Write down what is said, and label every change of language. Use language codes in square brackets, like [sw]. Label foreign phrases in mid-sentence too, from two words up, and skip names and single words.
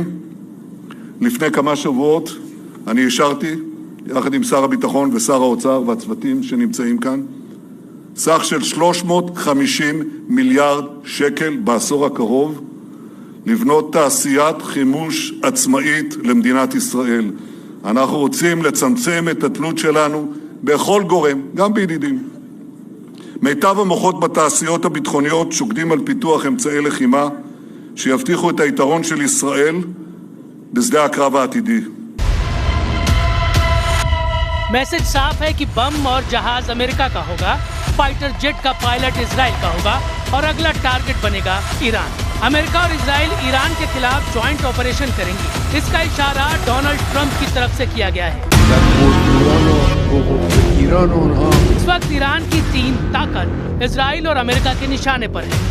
[he] לפני כמה שבועות אני אישרתי, יחד עם שר הביטחון ושר האוצר והצוותים שנמצאים כאן, סך של 350 מיליארד שקל בעשור הקרוב, לבנות תעשיית חימוש עצמאית למדינת ישראל. אנחנו רוצים לצמצם את התלות שלנו בכל גורם, גם בידידים. מיטב המוחות בתעשיות הביטחוניות שוקדים על פיתוח אמצעי לחימה שיבטיחו את היתרון של ישראל בשדה הקרב העתידי. [hi] मैसेज साफ है कि बम और जहाज अमेरिका का होगा, [en] fighter jet [hi] का पायलट इजराइल का होगा और अगला टारगेट बनेगा ईरान। अमेरिका और इजराइल ईरान के खिलाफ [en] joint operation [hi] करेंगे। इसका इशारा डोनाल्ड ट्रंप की तरफ से किया गया है। इस वक्त ईरान की 3 ताकत इजराइल और अमेरिका के निशाने पर है।